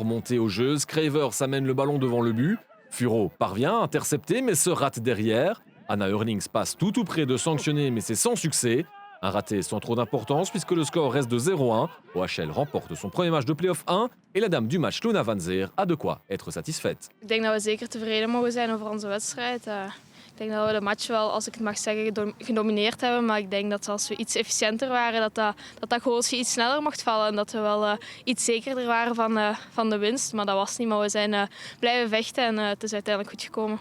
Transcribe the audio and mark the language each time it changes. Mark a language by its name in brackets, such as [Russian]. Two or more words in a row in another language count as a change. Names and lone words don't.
[French] Monté au jeu, Scravers amène le ballon devant le but. Furo parvient à intercepter, mais se rate derrière. Anna Eurlings passe tout près de sanctionner, mais c'est sans succès. Un raté sans trop d'importance puisque le score reste de 0-1. OHL remporte son premier match de play-off 1 et la dame du match, Luna Van Zer, a de quoi être satisfaite. [Dutch] Ik denk dat we zeker tevreden mogen zijn over onze wedstrijd. Ik denk dat we de match wel, als ik het mag zeggen, gedomineerd hebben. Maar ik denk dat als we iets efficiënter waren, dat goalsje iets sneller mocht vallen. En dat we wel iets zekerder waren van de winst. Maar dat was niet. Maar we zijn blijven vechten en het is uiteindelijk goed gekomen.